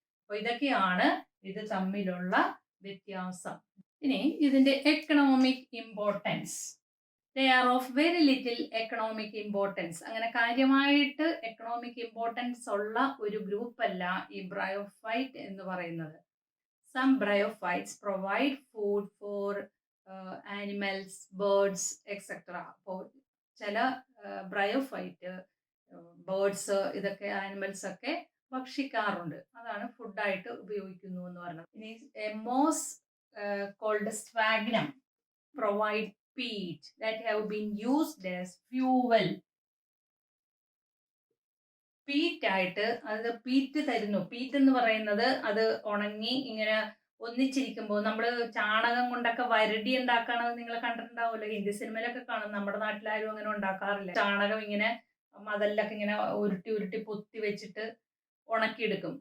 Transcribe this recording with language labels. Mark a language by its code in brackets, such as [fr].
[ml] അപ്പൊ ഇതൊക്കെയാണ് ഇത് തമ്മിലുള്ള വ്യത്യാസം. ഇനി ഇതിന്റെ economic importance. [en] They are of very little economic importance. [ml] അങ്ങനെ കാര്യമായിട്ട് എക്കണോമിക് ഇമ്പോർട്ടൻസ് ഉള്ള ഒരു ഗ്രൂപ്പല്ല ഈ ബ്രയോഫൈറ്റ് എന്ന് പറയുന്നത്. [en] Some bryophytes provide food for animals, birds, etc. [ml] അപ്പോൾ ചില ബ്രയോഫൈറ്റ് ബേർഡ്സ് ഇതൊക്കെ ആനിമൽസ് ഒക്കെ ഭക്ഷിക്കാറുണ്ട്. അതാണ് ഫുഡായിട്ട് ഉപയോഗിക്കുന്നു എന്ന് പറയുന്നത്. ഇനി [en] Moss called sphagnum provide peat that have been used as fuel. [ml] Pete ആയിട്ട് അത് പീറ്റ് തരുന്നു. പീറ്റ് എന്ന് പറയുന്നത് അത് ഉണങ്ങി ഇങ്ങനെ ഒന്നിച്ചിരിക്കുമ്പോൾ നമ്മൾ ചാണകം കൊണ്ടൊക്കെ വരടി ഉണ്ടാക്കണത് നിങ്ങൾ കണ്ടിട്ടുണ്ടാവുമല്ലോ. ഹിന്ദി സിനിമയിലൊക്കെ കാണും. നമ്മുടെ നാട്ടിലാരും അങ്ങനെ ഉണ്ടാക്കാറില്ല. ചാണകം ഇങ്ങനെ മതലിലൊക്കെ ഇങ്ങനെ ഉരുട്ടി ഉരുട്ടി പൊത്തി വെച്ചിട്ട് ഉണക്കിയെടുക്കും.